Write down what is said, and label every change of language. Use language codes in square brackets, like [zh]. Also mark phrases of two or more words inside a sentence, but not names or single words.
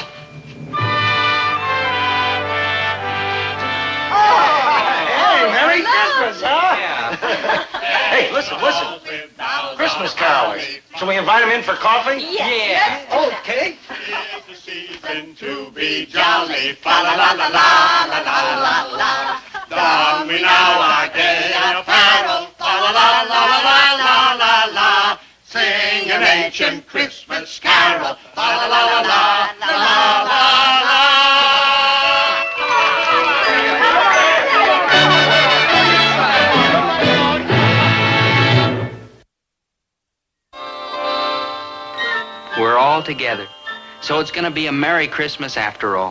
[en] Hey, Merry Christmas, huh? Yeah. Hey, listen. Christmas carols. Shall we invite them in for coffee? Yes. Okay. Tis the season to be jolly, fa la la la la la la la la. Don we now our gay apparel, fa la la la la la la la. Sing an ancient Christmas carol, fa la la la la la la la. We're all together. So it's going to be a Merry Christmas after all.